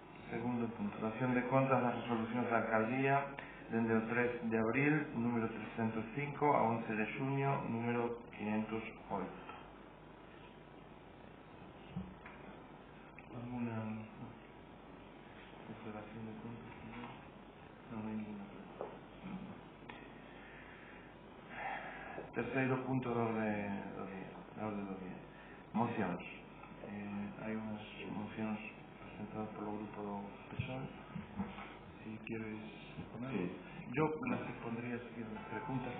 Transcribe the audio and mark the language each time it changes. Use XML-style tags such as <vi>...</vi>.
<gl>Segundo punto, dación de contas das resolucións da alcaldía dende o 3 de abril, número 305, a 11 de xuño, número 508.</gl> <es>¿Alguna declaración de contas?</es> <gl>Non hai ninguna. Terceiro punto da orde do día. Mocións. Hai unhas mocións presentadas polo grupo do PSOE.</gl> <es>Si quieres poner. Sí. Yo las expondría si quieres las preguntas.</es>